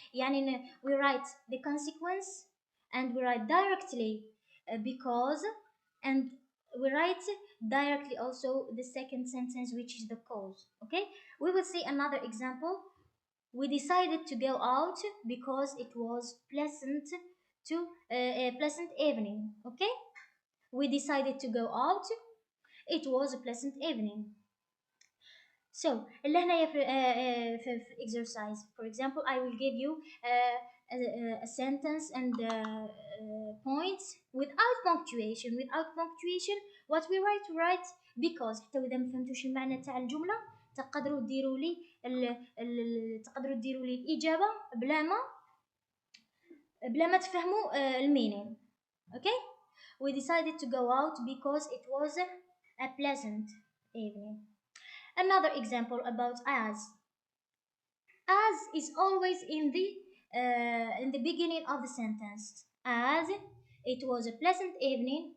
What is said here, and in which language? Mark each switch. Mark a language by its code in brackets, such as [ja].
[en] يعني we write the consequence and we write directly because and we write directly also the second sentence which is the cause. Okay? We will see another example. We decided to go out because it was pleasant to a pleasant evening. Okay? We decided to go out. It was a pleasant evening. [ar] So, اللي هنايا في exercise. [en] For example, I will give you a sentence and points without punctuation. Without punctuation, what we write because. [ar] حتى إذا ما فهمتوش المعنى تاع الجملة تقدروا تديروا لي تقدروا تديروا لي الإجابة بلا ما تفهموا المينين. [en] Okay? We decided to go out because it was a pleasant evening. Another example about as. As is always in the beginning of the sentence. As it was a pleasant evening.